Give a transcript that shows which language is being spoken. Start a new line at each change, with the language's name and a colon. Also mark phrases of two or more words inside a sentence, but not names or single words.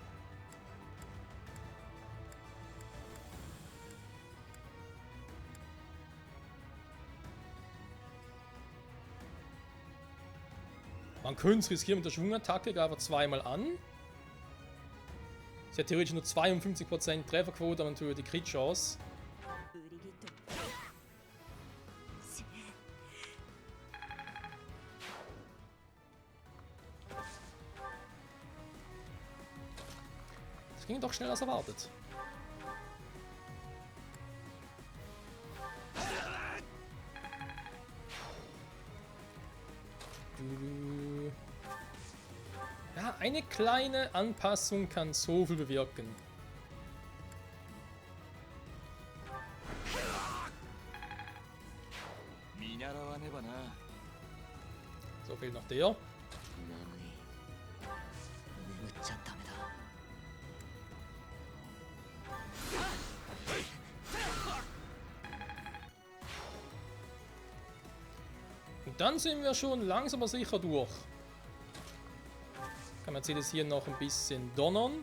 German: Man könnte es riskieren mit der Schwungattacke, greift zweimal an. Sie hat theoretisch nur 52% Trefferquote, aber natürlich die Crit-Chance.
Japanese: 売り切ってし
German: Das ging doch schneller als erwartet. Ja, eine kleine Anpassung kann so viel bewirken. So, fehlt noch der.
Japanese: 眠っちゃダメだ。
German: Und dann sind wir schon langsam aber sicher durch. Kann man jetzt hier noch ein bisschen donnern.